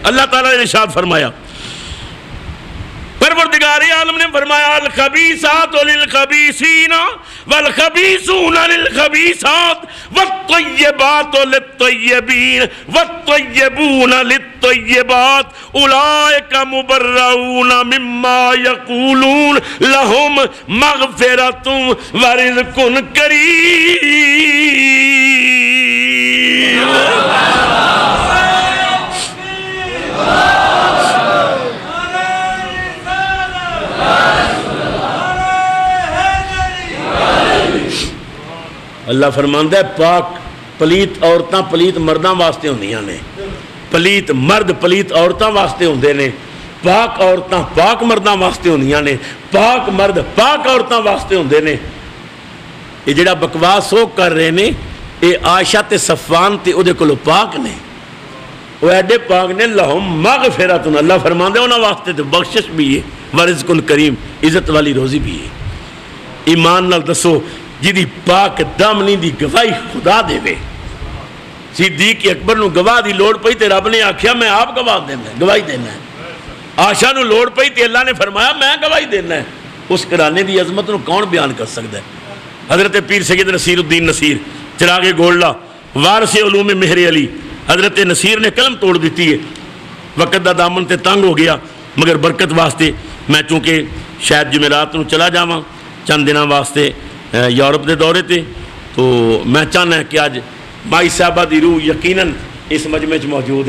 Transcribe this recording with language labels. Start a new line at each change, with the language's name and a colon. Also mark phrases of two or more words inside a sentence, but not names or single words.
Urdu: اللہ تعالیٰ نے ارشاد فرمایا، پروردگار عالم نے فرمایا
Arabic: الخبیثات للخبیثین والخبیثون للخبیثات والطیبات للطیبین والطیبون للطیبات اولئک مبرؤون مما یقولون لهم مغفرۃ ورزق کریم۔
Punjabi: اللہ فرماندا ہے پاک پلیت عورتاں پلیت مرداں واسطے ہوندیاں نے، پلیت مرد پلیت عورتاں واسطے ہوندے نے، پاک عورتاں پاک مرداں واسطے ہوندیاں نے، پاک مرد پاک عورتاں واسطے ہوندے نے۔ یہ جڑا بکواس وہ کر رہے نے، یہ عائشہ تے صفوان تے او دے کولوں پاک نے، وہ ایڈے پاک نے
Arabic: لہم مغفرۃ،
Punjabi: اللہ فرماندا ہے انہاں واسطے تے بخشش بھی ہے،
Arabic: ورزق کریم
Punjabi: عزت والی روزی بھی ہے۔ ایمان نال دسو جدی پاک دامنی دی گواہی خدا دے وے۔ صدیق اکبر نو گواہ دی لوڑ پئی تے رب نے آکھیا میں آپ گواہ دینا ہے، گواہی دینا ہے۔ عائشہ نو لوڑ پئی تے اللہ نے فرمایا میں گواہی دینا ہے۔ اس گھرانے دی عظمت نو کون بیان کر سکتا ہے؟ حضرت پیر سید نصیر الدین نصیر چراغ گولڈا وارث علوم مہر علی حضرت نصیر نے قلم توڑ دیتی ہے۔ وقت دا دامن تے تنگ ہو گیا، مگر برکت واسطے میں چونکہ شاید جمعرات نو چلا جاواں چند دنوں واسطے یورپ دے دورے تے، تو میں چاہنا ہے کہ آج مائی صاحبہ دی روح یقیناً اس مجمع چ موجود ہے۔